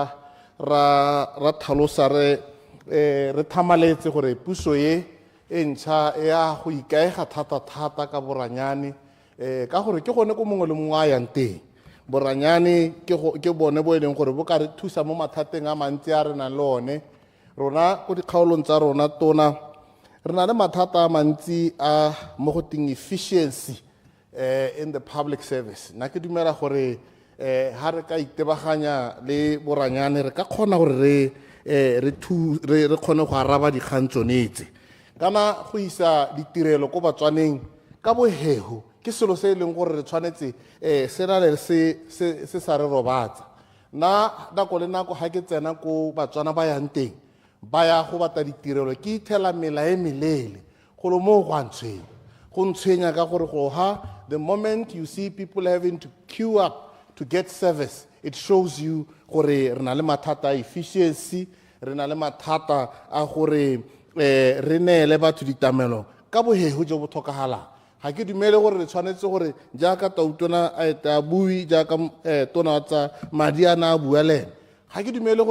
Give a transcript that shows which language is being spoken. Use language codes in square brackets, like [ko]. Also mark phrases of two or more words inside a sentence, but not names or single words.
[tn] ra thalosa re thamaletse gore puso ye e ntšha ya go ikaega thata ka boranyane ka gore ke gone ko mongwe le mongwe a yang teng boranyane ke bone bo e leng gore bo ka re thusa mo mathateng a mantsi a re nang le one rona ko dikgaolong tsa rona tona re na le mathata a mantsi a mo go ting [en] efficiency in the public service [tn] nna ke dumela gore ha re ka itebaganya le boranyane re ka kgona gore re kgone go araba dikgang tsonetse kana go isa ditirelo ko batswaneng ka bohego ke selo se e leng gore re tshwanetse se sa re robatsa nna nako le nako ga ke tsena ko batswana ba yang teng ba ya go batla ditirelo ke ithela mela e melele go lo mo go ntshwenya ka gore go ha [en] the moment you see people having to queue up to get service it shows you [tn] gore re na le mathata a efficiency re na le mathata a gore re neele batho ditamelo ka bohego jo bo tlhokagalang ga ke dumele gore re tshwanetse gore jaaka tautona a eta bui jaaka tona tsa madi a na a bua le ene ga ke dumele gore